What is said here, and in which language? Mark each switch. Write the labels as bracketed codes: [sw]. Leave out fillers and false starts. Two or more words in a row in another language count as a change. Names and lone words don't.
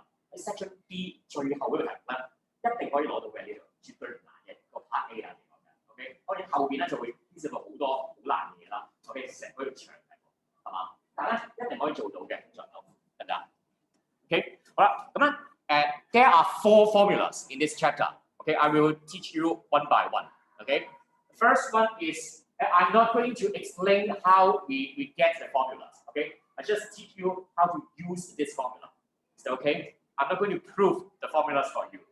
[yue] 喺 section B 最後嗰條題目咧。一定可以攞到嘅呢度，絕對唔難嘅個 part A 啊嚟講嘅 ，OK。當然後邊咧就會牽涉到好多好難嘅嘢啦 ，OK。成嗰條長題目係嘛？但係咧一定可以做到嘅，通常都得唔得 ？OK， 好啦，咁咧 [en] there are 4 formulas in this chapter. Okay, I will teach you one by one. Okay, the first one is I'm not going to explain how we get the formulas. Okay, I just teach you how to use this formula. Is that okay? I'm not going to prove the formulas for you.